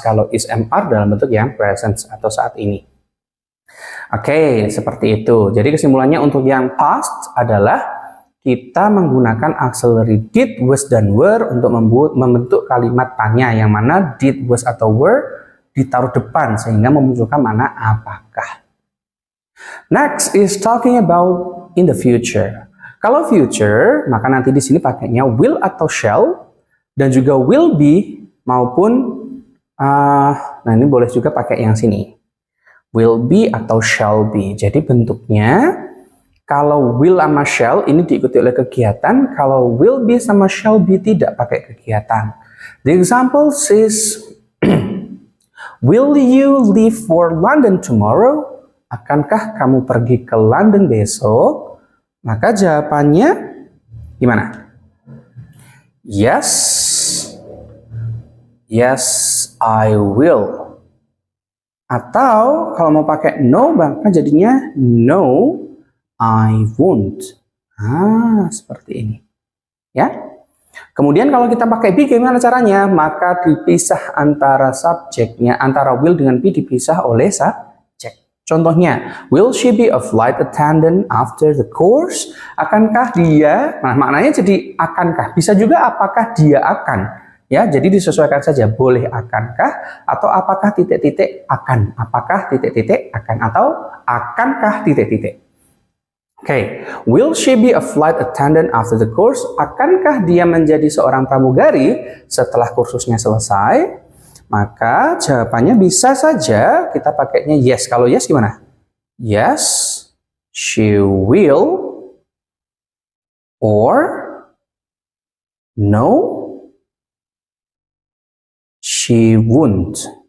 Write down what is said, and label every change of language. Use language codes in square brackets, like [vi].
[id] Kalau is, am, are dalam bentuk yang present atau saat ini. Oke, seperti itu. Jadi kesimpulannya untuk yang past adalah kita menggunakan auxiliary did, was, dan were untuk membentuk kalimat tanya yang mana did, was, atau were ditaruh depan sehingga memunculkan mana apakah. [en] Next is talking about in the future. [id] Kalau future, maka nanti di sini pakainya will atau shall, dan juga will be maupun nah ini boleh juga pakai yang sini. Will be atau shall be. Jadi bentuknya kalau will sama shall ini diikuti oleh kegiatan, kalau will be sama shall be tidak pakai kegiatan. [en] The example says will you leave for London tomorrow? [id] Akankah kamu pergi ke London besok? Maka jawabannya gimana? [en] Yes, yes, I will. [id] Atau kalau mau pakai no, maka jadinya [en] no, I won't. [id] Seperti ini. Ya. Kemudian kalau kita pakai be, gimana caranya? Maka dipisah antara subjeknya, antara will dengan be dipisah oleh subjek. [en] Contohnya, will she be a flight attendant after the course? [id] Akankah dia, nah maknanya jadi akankah, bisa juga apakah dia akan. Ya, jadi disesuaikan saja, boleh akankah, atau apakah titik-titik akan, apakah titik-titik akan, atau akankah titik-titik. [en] Oke, will she be a flight attendant after the course? [id] Akankah dia menjadi seorang pramugari setelah kursusnya selesai? Maka jawabannya bisa saja kita pakainya yes. Kalau yes gimana? [en] Yes, she will. Or no, she won't.